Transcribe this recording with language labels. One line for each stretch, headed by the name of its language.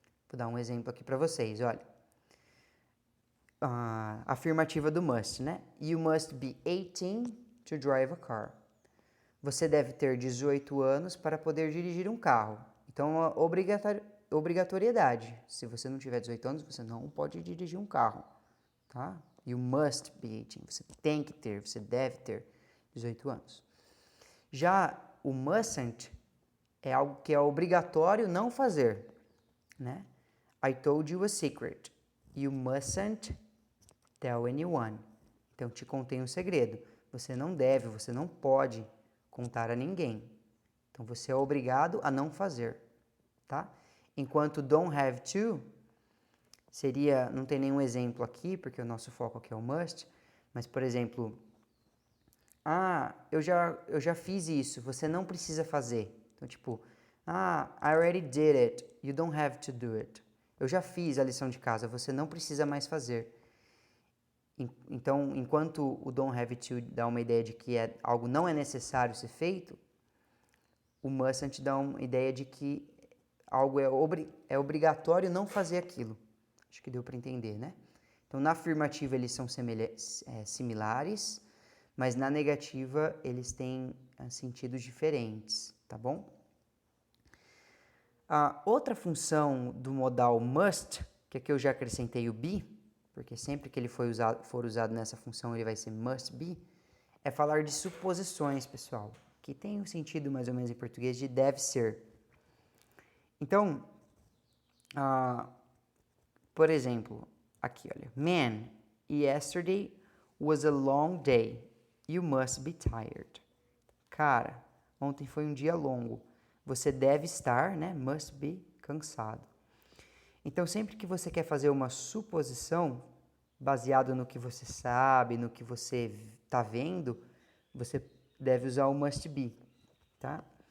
Portuguese: Vou dar um exemplo aqui para vocês, olha. Afirmativa do must, né?
English: You must be 18 to drive a car.
Portuguese: Você deve ter 18 anos para poder dirigir um carro. Então, uma obrigatoriedade. Se você não tiver 18 anos, você não pode dirigir um carro, tá?
English: You must be 18.
Portuguese: Você tem que ter, você deve ter 18 anos. Já o mustn't é algo que é obrigatório não fazer, né?
English: I told you a secret. You mustn't tell anyone.
Portuguese: Então, te contei um segredo. Você não deve, você não pode contar a ninguém. Então, você é obrigado a não fazer, tá? Enquanto don't have to seria, não tem nenhum exemplo aqui, porque o nosso foco aqui é o must, mas, por exemplo, eu já fiz isso, você não precisa fazer. Então, tipo,
English: I already did it, you don't have to do it.
Portuguese: Eu já fiz a lição de casa, você não precisa mais fazer. Então, enquanto o don't have to dá uma ideia de que algo não é necessário ser feito, o mustn't dá uma ideia de que algo é obrigatório não fazer aquilo. Acho que deu para entender, né? Então, na afirmativa eles são similares, mas na negativa eles têm sentidos diferentes, tá bom? A outra função do modal must, que aqui eu já acrescentei o be, porque sempre que ele for usado nessa função ele vai ser must be, é falar de suposições, pessoal, que tem um sentido mais ou menos em português de deve ser. Então, por exemplo, aqui, olha.
English: Man, yesterday was a long day. You must be tired.
Portuguese: Cara, ontem foi um dia longo. Você deve estar, né? Must be, cansado. Então, sempre que você quer fazer uma suposição, baseado no que você sabe, no que você está vendo, você deve usar o must be, tá?